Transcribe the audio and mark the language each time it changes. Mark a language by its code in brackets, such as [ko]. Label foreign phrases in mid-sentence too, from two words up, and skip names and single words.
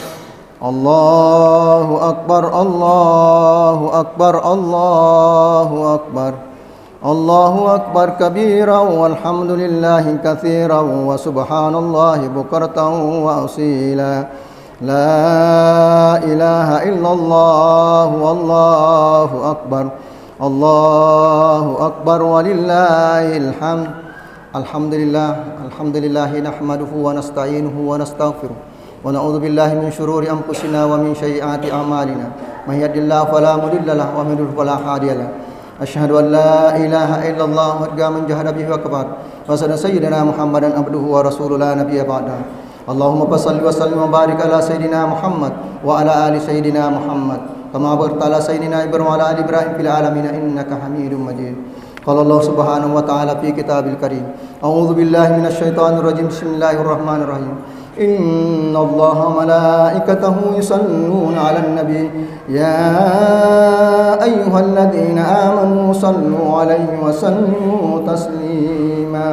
[ar] الله أكبر، الله أكبر، الله أكبر، الله أكبر كبيرا والحمد لله كثيرا وسبحان الله بكرة وأصيلا. لا إله إلا الله والله أكبر. الله أكبر ولله الحمد. الحمد لله نحمده ونستعينه ونستغفره ونعوذ بالله من شرور أنفسنا ومن سيئات أعمالنا. من يهده الله فلا مضل له ومن يضلل فلا هادي له. أشهد أن لا إله إلا الله ومن جاهد به وكفر. وسيدنا محمدا عبده ورسوله لا نبي بعده. اللهم صل وسلم وبارك على سيدنا محمد وعلى آل سيدنا محمد كما باركت على سيدنا إبراهيم وعلى آل إبراهيم في العالمين إنك حميد مجيد. قال الله سبحانه وتعالى في الكتاب الكريم. أعوذ بالله من الشيطان الرجيم. بسم الله الرحمن الرحيم. إن الله وملائكته يصلون على النبي يا أيها الذين آمنوا صلوا عليه وسلموا تسليما.